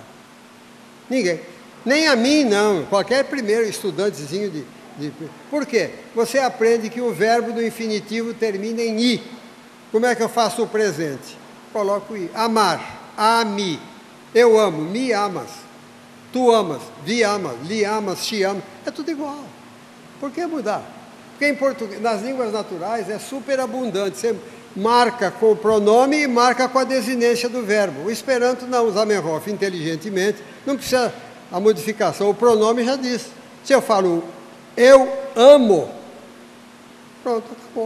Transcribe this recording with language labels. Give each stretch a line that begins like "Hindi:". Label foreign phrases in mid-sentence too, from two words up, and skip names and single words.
Portuguese: Ninguém. Nem a mim não. Qualquer primeiro estudantezinho de... Por quê? Você aprende que o verbo do infinitivo termina em i. Como é que eu faço o presente? Coloco i. Amar, ami. Eu amo, me amas. Tu amas,
Esperanto: vi amas, li amas,
Portuguese: te amas. É tudo igual. Por que mudar? Porque em português, nas línguas naturais é super abundante. Você marca com o pronome e marca com a desinência do verbo. O Esperanto não, o Zamenhof inteligentemente, não precisa a modificação. O pronome já diz. Se eu falo eu amo, pronto, acabou.